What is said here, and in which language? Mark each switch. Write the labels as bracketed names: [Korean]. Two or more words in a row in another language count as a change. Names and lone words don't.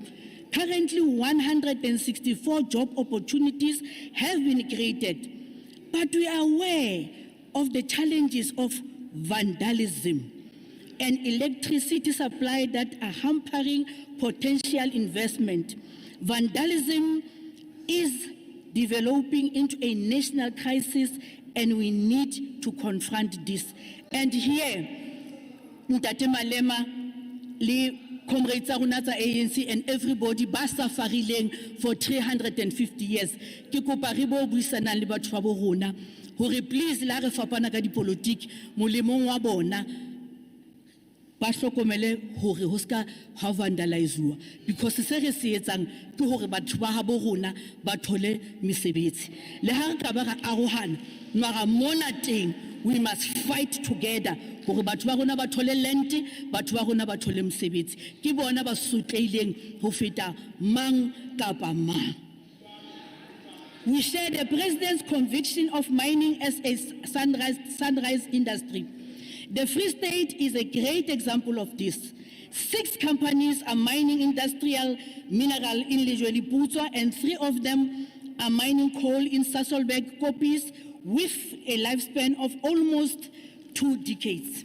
[English] Currently, 164 job opportunities have been created, but we are aware of the challenges of vandalism and electricity supply that are hampering potential investment. Vandalism is developing into a national crisis, and we need to confront this. And here, [Southern Sotho] Ntate Malema, le comrades tsa rona tsa ANC [English] and everybody [Southern Sotho] ba safarileng [English] for 350 years. [Southern Sotho] Ke kopa re bo buisanang le batho ba bo rona hore please la re fapana ka dipolotiki molemong wa bona ba hlokomele hore ho ska ha vandalizewa, because se re se etsang ke hore batho ba habo rona ba thole mesebetsi. Le ha re ka ba ra arohana mara mona teng, [English] we must fight together [Southern Sotho] hore batho ba rona ba thole land, batho ba rona ba thole mesebetsi. Ke bona ba sotleileng ho feta mang kapa mang. [English] We share the President's conviction of mining as a sunrise industry. The Free State is a great example of this. 6 companies are mining industrial mineral in Lejweli-Putswa, and 3 of them are mining coal in Sasolburg, Kopis, with a lifespan of almost 2 decades.